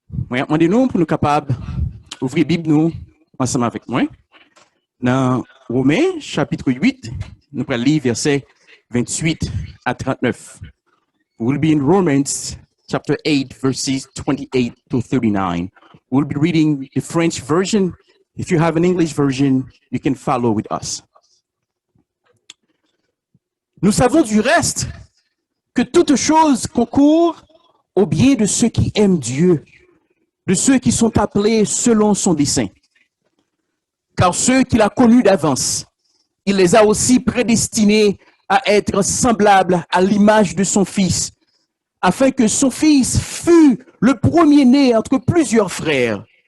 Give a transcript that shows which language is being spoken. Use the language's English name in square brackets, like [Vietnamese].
[French] Demandez-nous pour nous capables d'ouvrir la Bible nous ensemble avec moi. Dans Romains, chapitre 8, nous allons lire versets 28 à 39. [English] We'll be in Romans chapter 8, verses 28 to 39. We'll be reading the French version. If you have an English version, you can follow with us. [French] Nous savons du reste que toute chose concourt au bien de ceux qui aiment Dieu, de ceux qui sont appelés selon son dessein. Car ceux qu'il a connus d'avance, il les a aussi prédestinés à être semblables à l'image de son Fils, afin que son Fils fût le premier-né entre plusieurs frères.